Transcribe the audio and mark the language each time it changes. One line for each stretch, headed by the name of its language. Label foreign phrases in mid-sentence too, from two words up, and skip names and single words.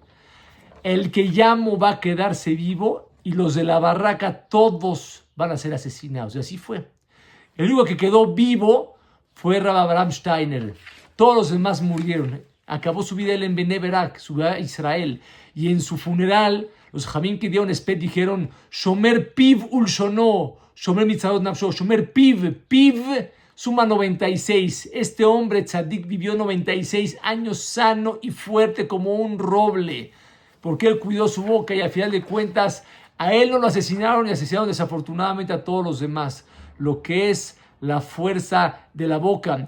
Spanish: El que llamo va a quedarse vivo y los de la barraca todos van a ser asesinados. Y así fue. El único que quedó vivo fue Rav Abraham Steiner. Todos los demás murieron. Acabó su vida él en Bnei Brak, su vida en Israel. Y en su funeral, los jamín que dieron espet dijeron:
Hebrew: שומר פיו ולשונו, שומר מצרות נפשו, שומר פיו, פיו suma 96.
Spanish: Este hombre tzadik vivió 96 años sano y fuerte como un roble, porque él cuidó su boca y al final de cuentas a él no lo asesinaron y asesinaron desafortunadamente a todos los demás. Lo que es la fuerza de la boca.